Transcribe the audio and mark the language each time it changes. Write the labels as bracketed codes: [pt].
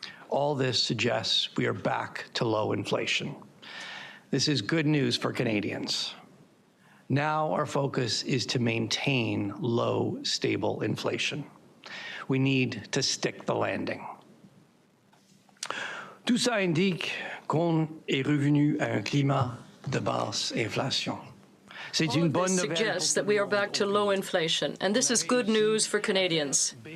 [en] All this suggests we are back to low inflation. This is good news for Canadians. Now our focus is to maintain low, stable inflation. We need to stick the landing. [fr] Tout ça indique qu'on est revenu à un climat de basse inflation. [en] All of this suggests that we are back to low inflation, and this is good news for Canadians.